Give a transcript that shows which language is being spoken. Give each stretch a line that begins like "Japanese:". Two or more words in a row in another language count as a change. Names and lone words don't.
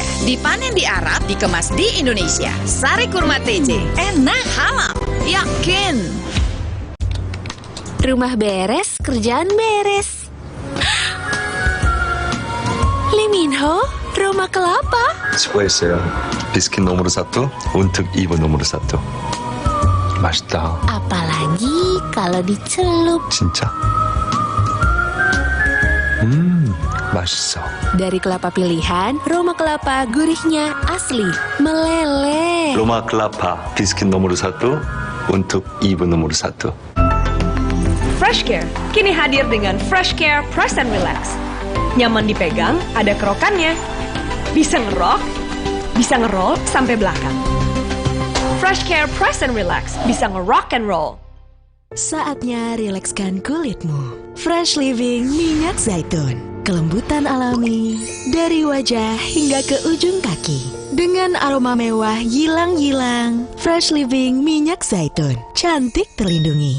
Indonesian: Dipanen di Arab, dikemas di Indonesia. Sari Kurma TJ, enak halal. Yakin. Rumah beres, kerjaan beres. Lee Min-ho, Roma Kelapa. 수고했어요. 비스킷 nomor 1 untuk ibu nomor 1.
Korean: 맛있다.
Indonesian: Apalagi kalau dicelup.
Korean: 진짜? 맛있어.
Indonesian: Dari kelapa pilihan, Roma Kelapa gurihnya asli, meleleh. Roma Kelapa, 비스킷 nomor 1 untuk ibu nomor 1. Fresh Care kini hadir dengan Fresh Care Press and Relax. Nyaman dipegang, ada kerokannya. Bisa ngerok, bisa ngeroll sampai belakang. Fresh Care Press and Relax bisa
English: ngerock and roll.
Indonesian: Saatnya rilekskan kulitmu. Fresh Living minyak zaitun. Kelembutan alami dari wajah hingga ke ujung kaki. Dengan aroma mewah yilang-yilang. Fresh Living minyak zaitun. Cantik terlindungi.